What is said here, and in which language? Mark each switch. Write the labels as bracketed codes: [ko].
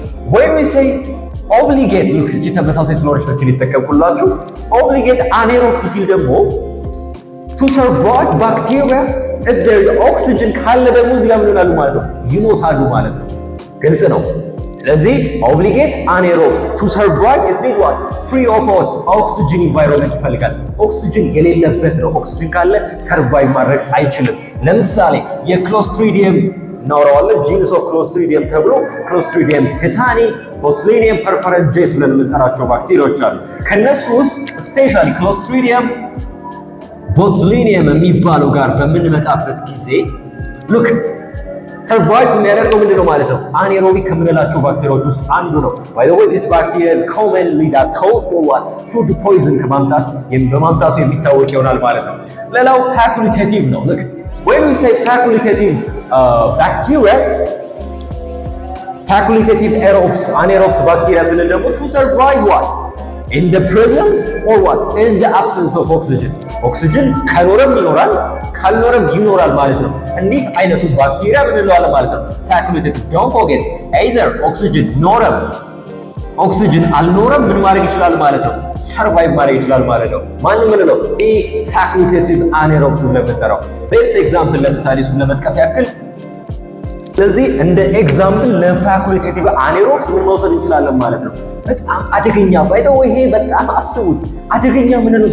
[en] When we say obligate, look [am] እቺ ተመሳሳይ ስለሆነች ነው ሊተከኩላችሁ። [en] obligate anaerobes ሲል ደግሞ to survive bacteria if there is oxygen [am] ካለ ደግሞ እዚህ ጋር ምን ይሆናሉ ማለት ነው? ይሞታሉ ማለት ነው። ግልጽ ነው። ስለዚህ obligate anaerobes [en] to survive is need what? free of what? oxygen environment [am] ይፈልጋል። ኦክሲጅን የሌለበት ነው። ኦክሲጅን ካለ ሰርቫይቭ ማድረግ አይችልም። ለምሳሌ የክሎስትሪዲየም እናወራዋለን። ጂንስ ኦፍ ክሎስትሪዲየም ተብሎ ክሎስትሪዲየም ቴታኒ፣ ቦቱሊኒየም ፐርፈረንጀስ ብለን የምንጠራቸው ባክቴሪያዎች አሉ። ከነሱ ውስጥ ስፔሻሊ ክሎስትሪዲየም ቦቱሊኒየም የሚባለው ጋር በምንመጣበት ጊዜ ሉክ ሰርቫይቭ የሚያደርገው ምንድነው ማለት ነው? አኔሮቢክ ከምንላቸው ባክቴሪያዎች ውስጥ አንዱ ነው። [en] by the way this bacteria is commonly that cause for what? [am] food poison በማምጣቱ የሚታወቅ ይሆናል ማለት ነው። ሌላው facultative ነው። [en] look when we say facultative bacteria, facultative aerobes anaerobes bacteria ስንል ደግሞ to survive what? in the presence or what? in the absence of oxygen. [am] ኦክሲጅን ከኖረም ይኖራል ካልኖረም ይኖራል ማለት ነው። እንዲህ አይነቱ ባክቴሪያ ምን እንለዋለን ማለት ነው? facultative. [en] don't forget either oxygen [am] ኖረም ኦክሲጅን አልኖረም ምን ማድረግ ይችላል ማለት ነው? ሰርቫይቭ ማድረግ ይችላል ማለት ነው። ማን ምን ነው? [en] facultative anaerobes [am] ብለን የምንጠራው ቤስት ኤግዛምፕል ለምሳሌ እሱን ለመጥቀስ ያክል ስለዚህ እንደ ኤግዛምፕል ለፋኩሊቴቲቭ አኔሮብስ ምን መውሰድ እንችላለን ማለት ነው። በጣም አደገኛ ባይተው ይሄ በጣም አስቡት አደገኛ ምን ነው?